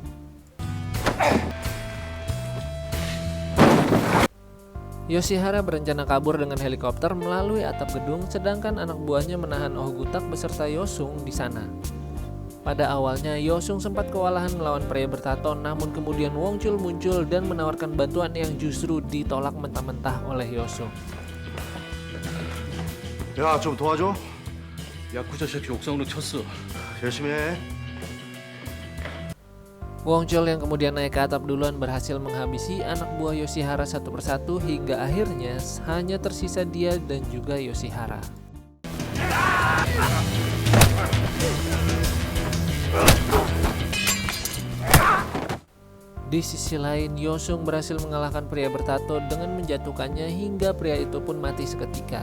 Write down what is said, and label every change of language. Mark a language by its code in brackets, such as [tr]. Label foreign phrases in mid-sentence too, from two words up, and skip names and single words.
[id] Yoshihara berencana kabur dengan helikopter melalui atap gedung sedangkan anak buahnya menahan Oh Gutak beserta Yosung di sana. Pada awalnya Yosung sempat kewalahan melawan pria bertato namun kemudian Wong Chul muncul dan menawarkan bantuan yang justru ditolak mentah-mentah oleh Yosung. [ko] 야, 좀 도와줘. 야쿠자 새끼 옥상으로 쳤어. 열심히 해. [id] Wong Chol yang kemudian naik ke atap duluan berhasil menghabisi anak buah Yoshihara satu persatu hingga akhirnya hanya tersisa dia dan juga Yoshihara. Di sisi lain, Yosung berhasil mengalahkan pria bertato dengan menjatuhkannya hingga pria itu pun mati seketika.